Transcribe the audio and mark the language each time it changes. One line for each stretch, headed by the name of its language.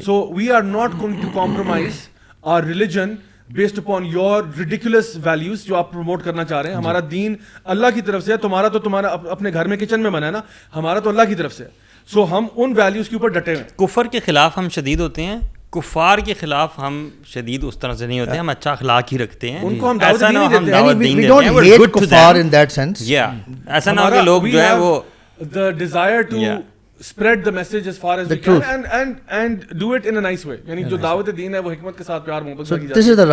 English: so we are not going to compromise our religion based upon your ridiculous values
Urdu: جو آپ promote کرنا چاہ رہے ہیں. ہمارا دین اللہ کی طرف سے ہے, تمہارا تو تمہارا اپنے گھر میں کچن میں بنا ہے نا, ہمارا تو اللہ کی طرف سے ہے. سو ہم ان ویلیوز کے اوپر ڈٹے ہوئے ہیں. کفر کے خلاف ہم شدید ہوتے ہیں, کفار کے خلاف ہم شدید اس طرح سے نہیں ہوتے ہیں, ہم اچھا اخلاق ہی رکھتے ہیں. ان کو ہم دعوت نہیں دیتے ہیں,
English: we don't hate kufar in that sense.
Urdu: ایسا نہ ہو کہ لوگ جو ہے وہ
English: the desire to spread the message as far as we can and do it in a nice way.
Urdu: یعنی جو دعوت دین ہے وہ حکمت کے ساتھ پیار محبت سے کی جاتی ہے.